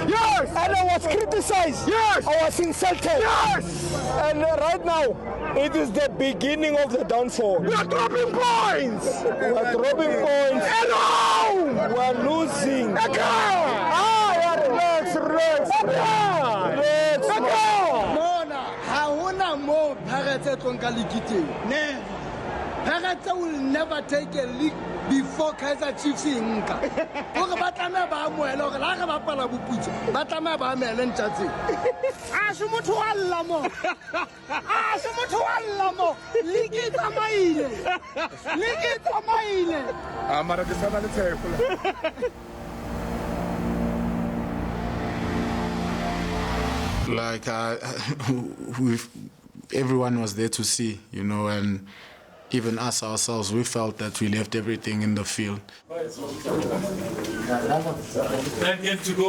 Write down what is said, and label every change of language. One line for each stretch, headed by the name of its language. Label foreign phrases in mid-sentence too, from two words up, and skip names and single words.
English: Yes. And I was criticized. Yes. I was insulted. Yes. And right now, it is the beginning of the downfall. We are dropping points. We are dropping points. Hello. We are losing. Relax.
Southern Sotho: Mona, hauna mo Pirates etlonka league.
English: Never. Pirates will never take a league before Kaizer Chiefs inka.
Southern Sotho: Gore ba tlameha ba amohela gore la re ba pala boputso ba tlameha ba amele ntjatsi. A se motho wa lla mo. A se motho wa lla mo. League tsamaile. League tsamaile. Mara ke sana le tshepo.
English: Like everyone was there to see, you know, and even us ourselves, we felt that we left everything in the field. To go.